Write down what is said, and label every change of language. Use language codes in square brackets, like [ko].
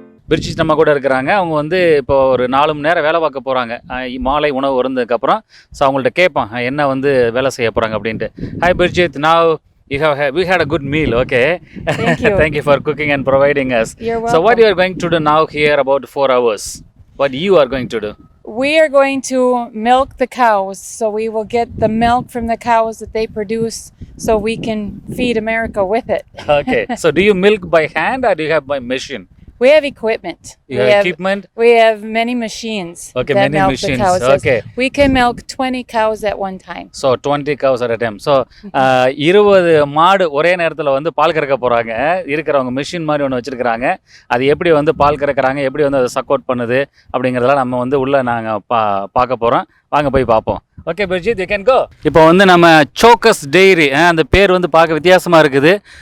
[ta] Bridge நம்ம கூட இருக்கிறாங்க. அவங்க வந்து இப்போ ஒரு 4 மணி நேரம் வேலை பார்க்க போகிறாங்க. மாலை உணவு வருந்ததுக்கப்புறம். ஸோ அவங்கள்ட்ட கேட்பான் என்ன வந்து வேலை செய்ய போகிறாங்க அப்படின்ட்டு. [en] Hi Bridget, now we had a good meal, okay? Thank you. Thank you for cooking and providing us. You're welcome. So what you are going to do now here about 4 hours? What you are going to do? We are going to milk the cows, so we will get the milk from the cows that they produce, so we can feed America with it. Okay. So do you milk by hand or do you have by machine? We have equipment. You have equipment? We have many machines. Okay, that many milk machines. the cows. Okay. We can milk 20 cows at one time. So 20 cows at a time. [ta] So 20 மாடு ஒரே நேரத்தில் வந்து பால் கறக்க போகிறாங்க. இருக்கிறவங்க machine மாதிரி ஒன்று வச்சுருக்கிறாங்க. அது எப்படி வந்து பால் கறக்கிறாங்க, எப்படி வந்து அதை சப்போர்ட் பண்ணுது அப்படிங்கிறதெல்லாம் நம்ம வந்து உள்ளே நாங்கள் பார்க்க போகிறோம். வாங்க போய் பார்ப்போம். [en] Okay Bridget, you can go. [ta] இப்போ வந்து நம்ம சோக்கஸ் டெய்ரி, அந்த பேர் வந்து பார்க்க வித்தியாசமாக இருக்குது.